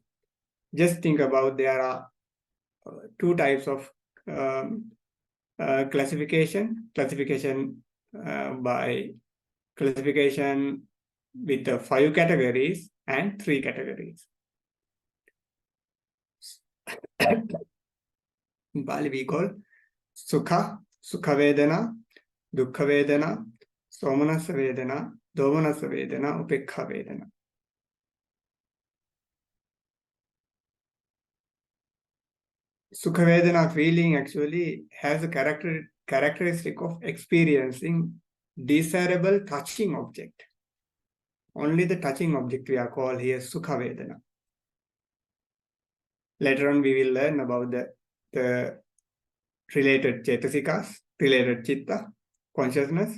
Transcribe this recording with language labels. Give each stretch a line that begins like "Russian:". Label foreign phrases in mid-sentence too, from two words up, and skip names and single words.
English: Just think about there are 2 types of classification with the 5 categories and 3 categories. In Pali we call
Pali: Sukha Vedana, Dukkha Vedana, Somanassa Vedana, Domanassa Vedana, Upekha Vedana. Sukha Vedana
English: feeling actually has a characteristic of experiencing desirable touching object. Only the touching object we are called here
Pali: Sukha Vedana.
English: Later on we will learn about the related cetasikas, related chitta, consciousness.